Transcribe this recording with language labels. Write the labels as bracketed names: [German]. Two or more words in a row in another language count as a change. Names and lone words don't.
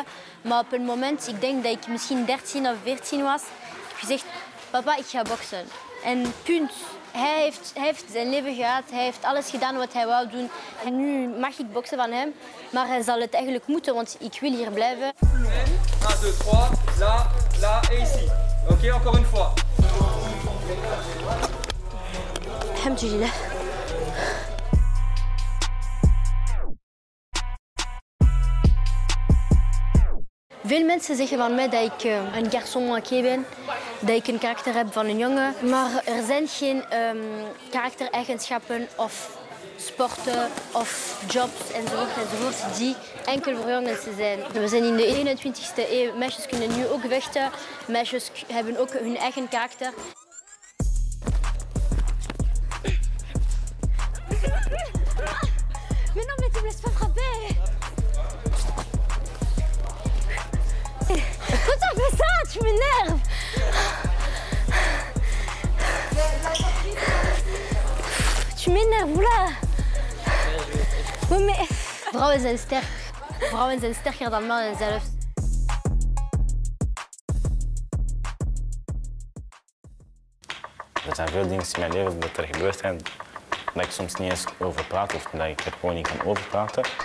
[Dutch] Maar op een moment, ik denk dat ik misschien 13 of 14 was, heb ik gezegd, papa, ik ga boksen. En punt. Hij heeft zijn leven gehad, hij heeft alles gedaan wat hij wou doen. En nu mag ik boksen van hem, maar hij zal het eigenlijk moeten, want ik wil hier blijven. [French] 1, 2, 3, là, là et ici. Ok, encore une fois. [Arabic] Alhamdulillah. [Dutch] Veel mensen zeggen van mij dat ik een [French] garçon manqué [Dutch] ben, dat ik een karakter heb van een jongen. Maar er zijn geen karaktereigenschappen of sporten of jobs enzovoort die enkel voor jongens zijn. We zijn in de 21e eeuw. Meisjes kunnen nu ook vechten. Meisjes hebben ook hun eigen karakter. [French] Mais non, mais tu me laisses pas frapper! Pourquoi tu fais ça? Tu m'énerves! Tu m'énerves, oula! Oui, mais... [Dutch] Vrouwen zijn sterk. Vrouwen zijn sterker dan mannen zelfs. Er zijn veel dingen in mijn leven dat er gebeurd zijn dat ik soms niet eens over praat of dat ik er gewoon niet kan over praten.